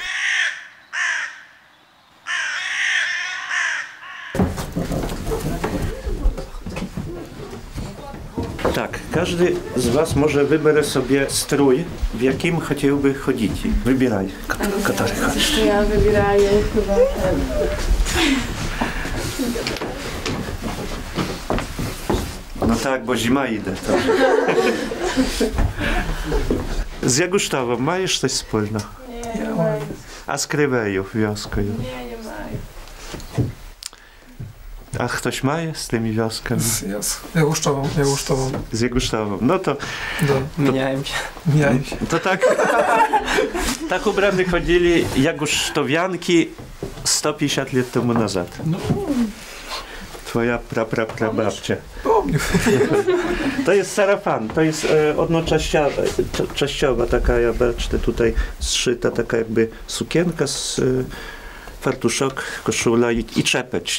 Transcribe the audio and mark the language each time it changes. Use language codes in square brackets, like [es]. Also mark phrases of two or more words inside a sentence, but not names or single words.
[pl] Tak, każdy z was może wybrać sobie strój, w jakim chciałby chodzić. Wybieraj, który chcesz. Ja wybieraję chyba ten. No tak, bo zima idzie. [uk] З Ягуштовом маєш щось спільно? Я маю. А з Кривею вioskою? Ні, я маю. А хтось має з тими вioskami? З Ягуштовом. З Ягуштовом. [pl] No to... [uk] Міняємося. [pl] To tak ubrane chodzili jagusztowianki 150 lat temu nazad. Twoja prababcia. To jest sarafan, to jest częściowa taka, ja baczę, tutaj zszyta taka jakby sukienka z fartuszok, koszula i czepeć.